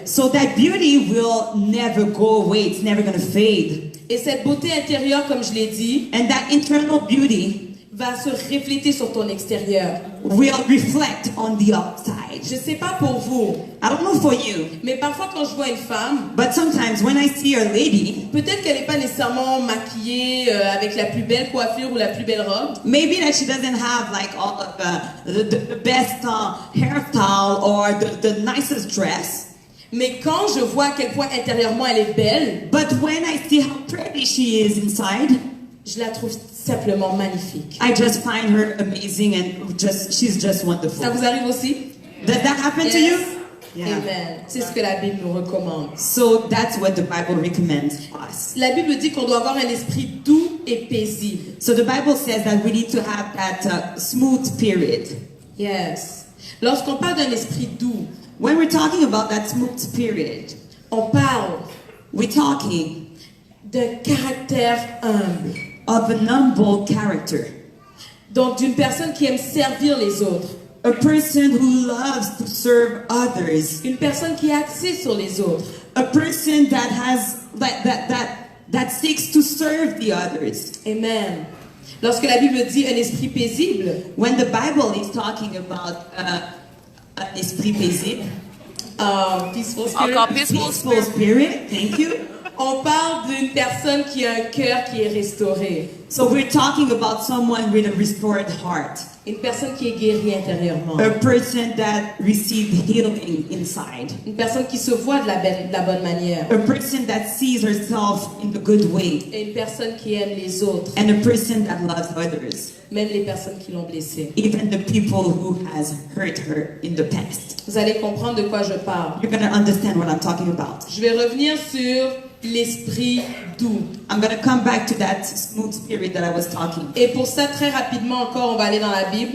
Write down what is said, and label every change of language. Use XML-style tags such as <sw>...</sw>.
<en>So that beauty will never go away. It's never going to fade.</en> <fr>Et cette beauté intérieure, comme je l'ai dit,</fr> <en>And that internal beauty</en> <fr>va se refléter sur ton extérieur.</fr> <en>will reflect on the outside.</en> <fr>Je sais pas pour vous,</fr> <en>I don't know for you,</en> <fr>mais parfois quand je vois une femme,</fr> <en>but sometimes when I see a lady,</en> <fr>peut-être qu'elle n'est pas nécessairement maquillée avec la plus belle coiffure ou la plus belle robe.</fr> <en>maybe that she doesn't have like all of the best hairstyle or the nicest dress.</en> <fr>Mais quand je vois à quel point intérieurement elle est belle,</fr> <en>But when I see how pretty she is inside,</en> <fr>je la trouve simplement magnifique.</fr> <en>I just find her amazing and she's just wonderful.</en> <fr>Ça vous arrive aussi?</fr> <en>Does that happen to you? Yeah. Amen.</en> <fr>C'est ce que la Bible nous recommande.</fr> <en>So that's what the Bible recommends us.</en> <fr>La Bible dit qu'on doit avoir un esprit doux et paisible.</fr> <en>So the Bible says that we need to have that smooth spirit. Yes.</en> <fr>Lorsqu'on parle d'un esprit doux,</fr> <en>When we're talking about that smooth spirit,</en> <fr>on parle</fr> <en>we're talking</en> <fr>d'un caractère humble.</fr> <en>of an humble character.</en> <fr>Donc d'une personne qui aime servir les autres.</fr> <en>A person who loves to serve others.</en> <fr>Une personne qui est axée sur les autres.</fr> <en>A person that has that seeks to serve the others.</en> <fr>Amen. Lorsque la Bible dit un esprit paisible,</fr> <en>When the Bible is talking about an</en> <fr>esprit paisible,</fr> <en>peaceful spirit,</en> <fr>Encore</fr> <en>peaceful spirit. thank you.</en> <fr>on parle d'une personne qui a un cœur qui est restauré.</fr> <en>So we're talking about someone with a restored heart.</en> <fr>Une personne qui est guérie intérieurement.</fr> <en>A person that received healing inside.</en> <fr>Une personne qui se voit de la bonne manière.</fr> <en>A person that sees herself in the good way.</en> <fr>Et une personne qui aime les autres.</fr> <en>And a person that loves others.</en> <fr>Même les personnes qui l'ont blessée.</fr> <en>Even the people who has hurt her in the past.</en> <fr>Vous allez comprendre de quoi je parle.</fr> <en>You're going to understand what I'm talking about.</en> <fr>Je vais revenir sur l'esprit doux.</fr> <en>I'm going to come back to that smooth spirit that I was talking.</en> <fr>Et pour ça, très rapidement encore, on va aller dans la Bible.</fr>